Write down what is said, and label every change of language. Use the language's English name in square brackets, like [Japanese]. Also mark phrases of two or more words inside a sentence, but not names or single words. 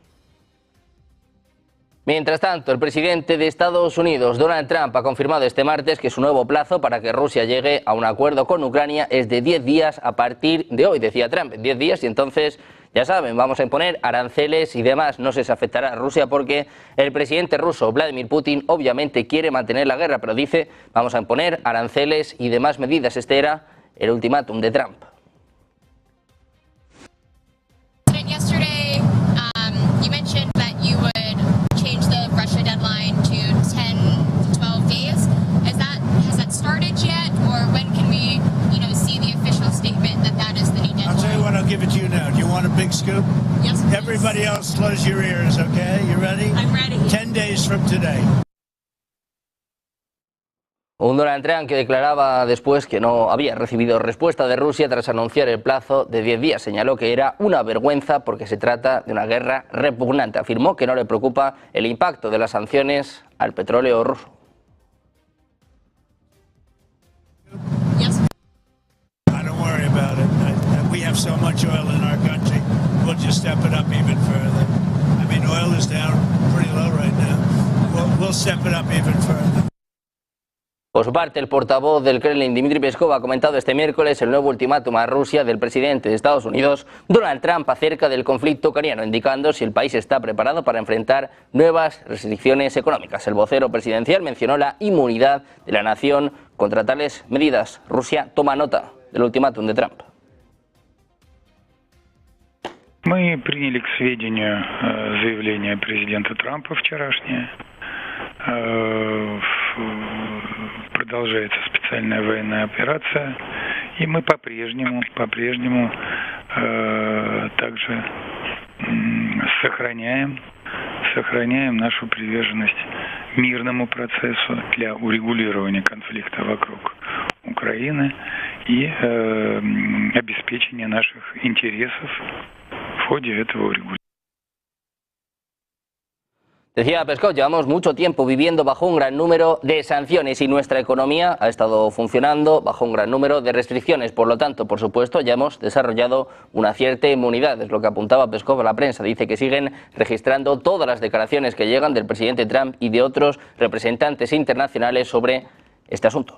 [Spanish] Mientras tanto, el presidente de Estados Unidos, Donald Trump, ha confirmado este martes que su nuevo plazo para que Rusia llegue a un acuerdo con Ucrania es de 10 días a partir de hoy, decía Trump, 10 días, y entonces, ya saben, vamos a imponer aranceles y demás. No se afectará a Rusia porque el presidente ruso, Vladimir Putin, obviamente quiere mantener la guerra, pero dice, vamos a imponer aranceles y demás medidas. Este era el ultimátum de Trump. [English] Give it to you now. Do you want a big scoop? Yes, please. Everybody else, close your ears, okay? You ready? I'm ready. 10 days from today. [Spanish] Un Donald Trump que declaraba después que no había recibido respuesta de Rusia tras anunciar el plazo de 10 días. Señaló que era una vergüenza porque se trata de una guerra repugnante. Afirmó que no le preocupa el impacto de las sanciones al petróleo ruso. [English] We have so much oil in our country, we'll just step it up even further. I mean, oil is down pretty low right now. We'll step it up even further. [Spanish] Por su parte, el portavoz del Kremlin, Dmitry Peskov, ha comentado este miércoles el nuevo ultimátum a Rusia del presidente de Estados Unidos, Donald Trump, acerca del conflicto ucraniano, indicando si el país está preparado para enfrentar nuevas restricciones económicas. El vocero presidencial mencionó la inmunidad de la nación contra tales medidas. Rusia toma nota del ultimátum de Trump. [Russian] Мы приняли к сведению заявление президента Трампа вчерашнее. Продолжается специальная военная операция, и мы по-прежнему также сохраняем нашу приверженность мирному процессу для урегулирования конфликта вокруг Украины и обеспечения наших интересов в ходе этого урегулирования. [Spanish] Decía Peskov, llevamos mucho tiempo viviendo bajo un gran número de sanciones y nuestra economía ha estado funcionando bajo un gran número de restricciones. Por lo tanto, por supuesto, ya hemos desarrollado una cierta inmunidad. Es lo que apuntaba Peskov a la prensa. Dice que siguen registrando todas las declaraciones que llegan del presidente Trump y de otros representantes internacionales sobre este asunto.